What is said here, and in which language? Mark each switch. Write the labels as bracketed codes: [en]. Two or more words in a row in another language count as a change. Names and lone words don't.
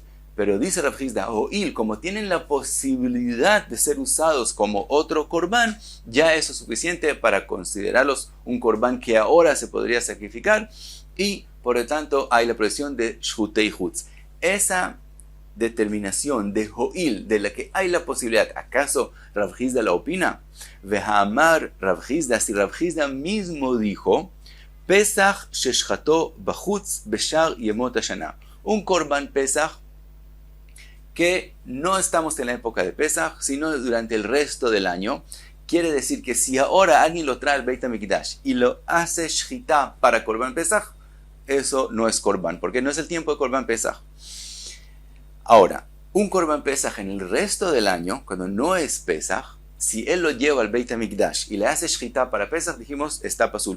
[es] Pero dice Rav Hizda, ho'il, como tienen la posibilidad de ser usados como otro korban, ya eso es suficiente para considerarlos un korban que ahora se podría sacrificar, y por lo tanto hay la prohibición de [he] שחוטי חוץ. [es] Esa determinación de ho'il, de la que hay la posibilidad, ¿acaso Rav Hizda la opina? Vehamar Rav Hizda, si Rav Hizda mismo dijo, [he] פסח ששחטו בחוץ בשאר ימות השנה, [es] un korban Pesach que no estamos en la época de Pesach, sino durante el resto del año. Quiere decir que si ahora alguien lo trae al Beit HaMikdash y lo hace Shchita para Korban Pesach, eso no es Korban, porque no es el tiempo de Korban Pesach. Ahora, un Korban Pesach en el resto del año, cuando no es Pesach, si él lo lleva al Beit HaMikdash y le hace Shchita para Pesach, dijimos, está pasul.